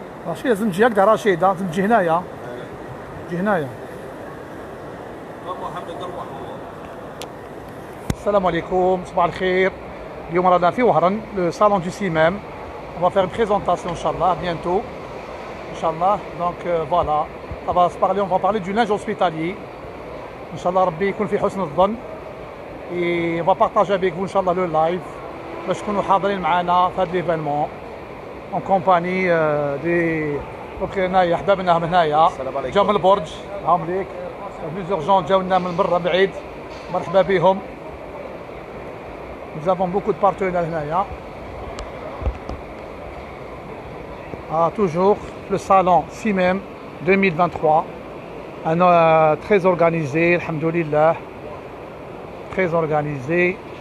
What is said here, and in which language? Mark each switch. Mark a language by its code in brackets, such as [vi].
[ar] رشيد لازم تجي هكذا رشيد، لازم تجي هنايا. تجي هنايا. السلام عليكم، صباح الخير. اليوم رانا في وهران، [fr] le salon du CIMEM. On va faire une présentation, Inch'Allah, bientôt. Inch'Allah, donc voilà. On va parler du linge hospitalier. [ar] Inch'Allah, Rabbi يكون في حسن الظن. [fr] Et on va partager avec vous, Inch'Allah, le live. [ar] باش تكونوا حاضرين معنا في هذا l'événement. [fr] En compagnie des [ar] هنايا حبابنا هنايا جاو من البرج هاهم ليك بليزيور جون جاو لنا من برا بعيد مرحبا بهم. [fr] Nous avons beaucoup de partenaires [ar] هنايا. [fr] Toujours le salon CIMEM 2023 très organisé, alhamdoulilah, très organisé.